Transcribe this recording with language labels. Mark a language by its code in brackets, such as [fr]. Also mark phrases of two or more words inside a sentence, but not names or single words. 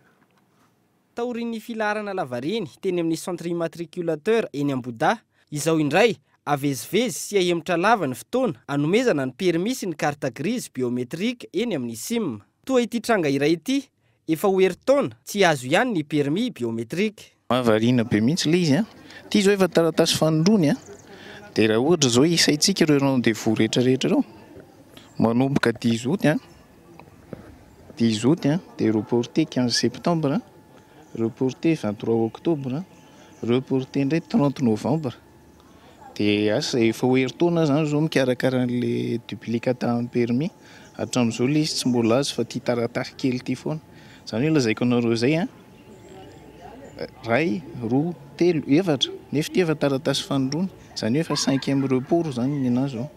[mg] Taorin'ny filaharana lavareny teny amin'ny [fr] centre immatriculateur [mg] eny Ambohida izao indray avezivezy sy ahemitra lava ny fotoana anomezana ny permis sy ny [fr] carte grise biométrique [mg] eny amin'ny SIM. Toa ity tranga iray ity efa ho herintaona tsy azo ihany ny [fr] permis biométrique. [mg] Mahavariana be mihitsy le izy ity zao efa taratasy fanondrony dia raha ohatra zao isaitsika ireo rendez-vous rehetrarehetra reo manomboka 10 août 10 août dia [fr] reporté 15 septembre reporté 23 octobre reporté [mg] ndray 30 novembre dia asa efa ho herintaona zany zao mikarakara an'le duplicata amin'ny permis hatramin'izao le izy tsy mbola azo fa tia taratasy kely ity foana zany hoe lazaiko anareo zay ray roa telo efatra nefa ity efa taratasy fanondrony zany hoe efa 5e report zany ny anazy zao.